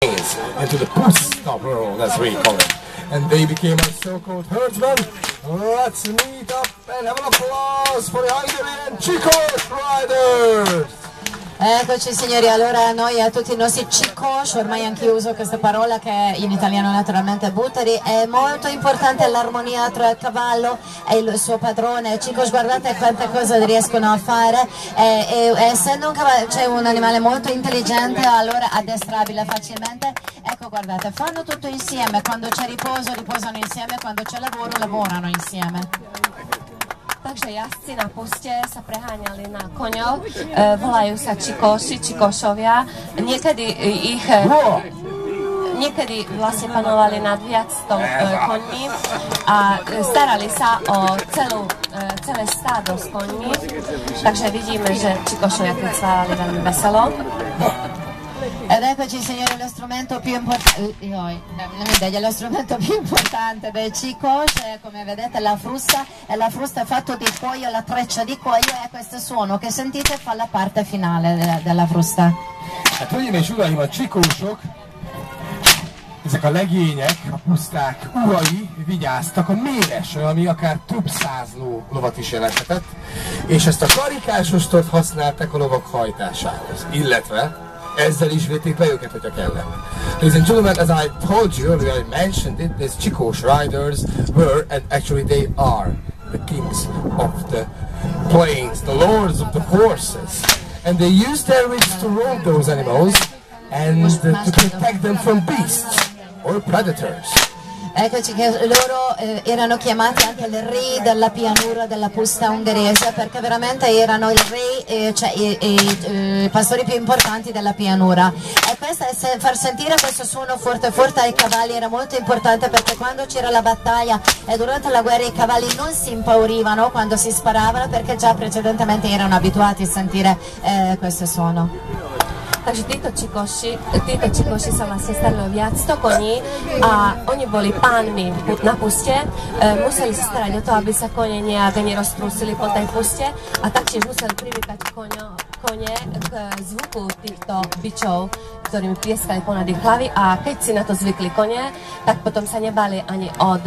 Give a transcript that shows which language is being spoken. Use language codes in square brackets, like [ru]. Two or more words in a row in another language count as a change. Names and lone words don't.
[en] into the pusta world, as we call it. And they became our so-called herdsmen. Let's meet up and have an applause for the Hungarian Chicos Riders! [it] Eccoci signori, allora noi a tutti i nostri Chicos, ormai anche io uso questa parola che in italiano naturalmente è butteri, è molto importante l'armonia tra il cavallo e il suo padrone. Chicos, guardate quante cose riescono a fare, essendo un cavallo, cioè un animale molto intelligente, allora addestrabile facilmente. Ecco, guardate, fanno tutto insieme, quando c'è riposo riposano insieme, quando c'è lavoro lavorano insieme. [sk] Takže jazdci na puste sa preháňali na koňoch, volajú sa Čikoši, Čikošovia. Niekedy vlastne panovali nad viac 100 koňmi a starali sa o celé stádo s koňmi. Takže vidíme, že Čikošovia tretvali veľmi veselo. [it] Ed eccoci signori, lo strumento più importante del Chicos, come vedete la frusta, e la frusta è fatta di cuoio, la treccia di cuoio, e questo suono che sentite fa la parte finale della frusta. [hu] Hát hölgyeim és uraim, a csikósok, ezek a legények, a puszták urai vigyáztak a méresre, ami akár több száz lovat is jelenthetett, és ezt a karikás ostort használták a lovak hajtásához, illetve ezzel is védték le őket, hogyha kellett. [en] Ladies and gentlemen, as I told you earlier, I mentioned it, these Chicos riders were, and actually they are, the kings of the plains, the lords of the horses. And they used their whips to roll those animals and to protect them from beasts or predators. [it] Eccoci che loro erano chiamati anche il re della pianura della pusta ungherese, perché veramente erano il re, cioè i pastori più importanti della pianura. E far sentire questo suono forte forte ai cavalli era molto importante, perché quando c'era la battaglia e durante la guerra i cavalli non si impaurivano quando si sparavano, perché già precedentemente erano abituati a sentire questo suono. [sk] Takže títo čikoši sa vlastne starali o viac 100 koní a oni boli pánmi na puste, museli sa starať o to, aby sa kone nejak neroztrúsili po tej puste, a taktiež museli privykať kone k zvuku týchto bičov, ktorými pieskali ponad ich hlavy, a keď si na to zvykli kone, tak potom sa nebali ani od